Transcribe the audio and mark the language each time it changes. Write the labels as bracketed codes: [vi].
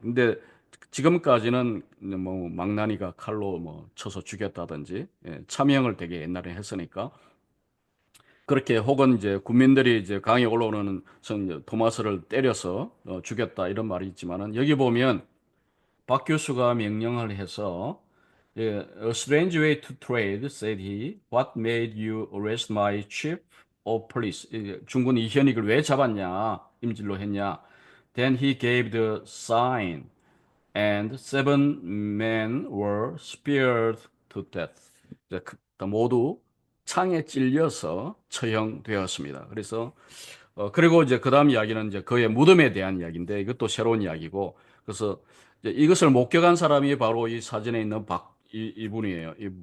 [ko] 근데 지금까지는 뭐 망나니가 칼로 뭐 쳐서 죽였다든지 참형을 되게 옛날에 했으니까 그렇게 혹은 이제 국민들이 이제 강에 올라오는 토마스를 때려서 죽였다 이런 말이 있지만은 여기 보면 박 교수가 명령을 해서 예, [en] A strange way to trade, said he. What made you arrest my chief of police? [ko] 중군 이현익을 왜 잡았냐? 임질로 했냐? [en] Then he gave the sign, and 7 men were speared to death. [ko] 모두 창에 찔려서 처형되었습니다. 그래서 그리고 이제 그 다음 이야기는 이제 그의 무덤에 대한 이야기인데 이것도 새로운 이야기고 그래서 이제 이것을 목격한 사람이 바로 이 사진에 있는 이분이에요.